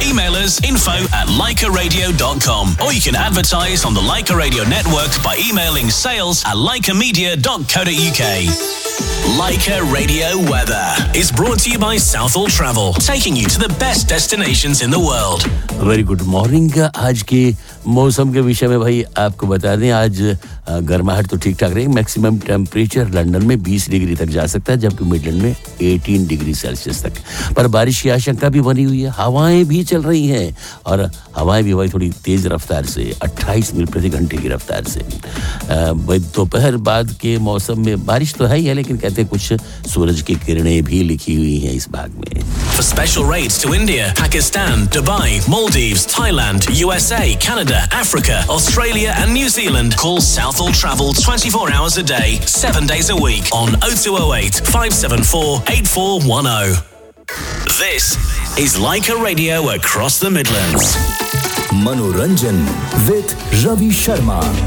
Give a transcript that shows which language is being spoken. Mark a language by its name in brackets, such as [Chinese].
[English] Email us info@leicaradio.com or you can advertise on the Leica Radio Network by emailing sales@leicamedia.co.uk. Leica Radio Weather is brought to you by Southall Travel, taking you to the best destinations in the world. Very good morning. [Hindi] आज के मौसम के विषय में भाई आपको बता दें, आज गर्माहट तो ठीक ठाक रहेगी. मैक्सिमम टेम्परेचर लंदन में 20 डिग्री तक जा सकता है, जबकि मिडलैंड में 18 डिग्री सेल्सियस तक. पर बारिश की आशंका भी बनी हुई है, हवाएं भी चल रही हैं और हवाएं भी भाई थोड़ी तेज रफ्तार से 28 मील प्रति घंटे की रफ्तार से. भाई दोपहर बाद के मौसम में बारिश तो है ही है, लेकिन कहते हैं कुछ सूरज की किरणें भी लिखी हुई हैं इस भाग में. [English] For special rates to India, Pakistan, Dubai, Maldives, Thailand, USA, Canada, Africa, Australia and New Zealand, call Southall Travel 24 hours a day, 7 days a week on 0208 574 8410. This is Leica Radio across the Midlands. Manoranjan with Ravi Sharma.